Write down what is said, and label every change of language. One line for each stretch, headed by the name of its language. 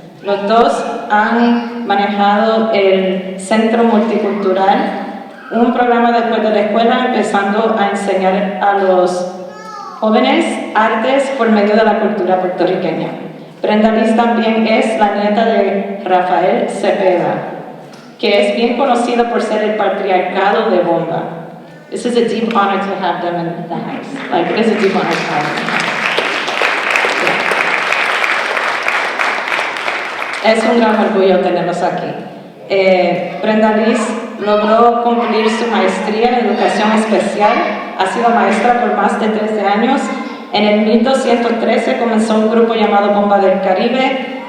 Spanish: Los dos han manejado el Centro Multicultural, un programa después de la escuela empezando a enseñar a los jóvenes artes por medio de la cultura puertorriqueña. Brenda Liz también es la nieta de Rafael Cepeda, que es bien conocido por ser el patriarcado de bomba.
English: This is a deep honor to have them in the house. Like, it is a deep honor to have them. Yeah.
Spanish: Es un gran orgullo tenerlos aquí. Brenda Liz logró cumplir su maestría en educación especial. Ha sido maestra por más de 13 años. En el 1213 comenzó un grupo llamado Bomba del Caribe.